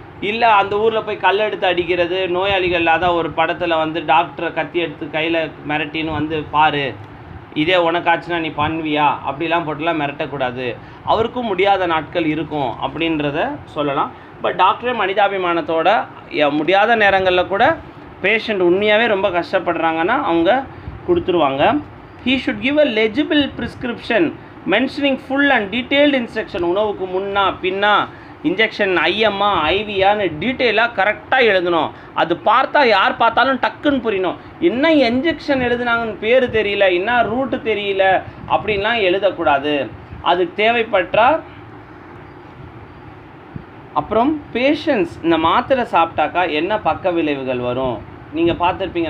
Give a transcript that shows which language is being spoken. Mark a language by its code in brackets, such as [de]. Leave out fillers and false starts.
[ta] இல்லை அந்த ஊரில் போய் கல் எடுத்து அடிக்கிறது, நோயாளிகள் இல்லாத ஒரு படத்தில் வந்து டாக்டரை கத்தி எடுத்து கையில் மிரட்டின்னு வந்து பாரு, இதே உனக்காச்சுன்னா நீ பண்ணுவியா அப்படிலாம் போட்டுலாம் மிரட்டக்கூடாது. அவருக்கும் முடியாத நாட்கள் இருக்கும் அப்படின்றத சொல்லலாம். பட் டாக்டரே மனிதாபிமானத்தோட முடியாத நேரங்களில் கூட பேஷண்ட் உண்மையாகவே ரொம்ப கஷ்டப்படுறாங்கன்னா அவங்க கொடுத்துருவாங்க. [en] he should give a legible prescription mentioning full and detailed instruction. [ta] உணவுக்கு முன்னா பின்னா இன்ஜெக்ஷன் ஐஎம்மா ஐவியான்னு டீட்டெயிலாக கரெக்டாக எழுதணும். அது பார்த்தா யார் பார்த்தாலும் டக்குன்னு புரியணும். என்ன இன்ஜெக்ஷன் எழுதுனாங்கன்னு பேர் தெரியல, என்ன ரூட்டு தெரியல அப்படின்லாம் எழுதக்கூடாது. அதுக்கு தேவைப்பட்டால் அப்புறம் பேஷண்ட்ஸ் இந்த மாத்திரை சாப்பிட்டாக்கா என்ன பக்க விளைவுகள் வரும் நீங்கள் பார்த்துருப்பீங்க.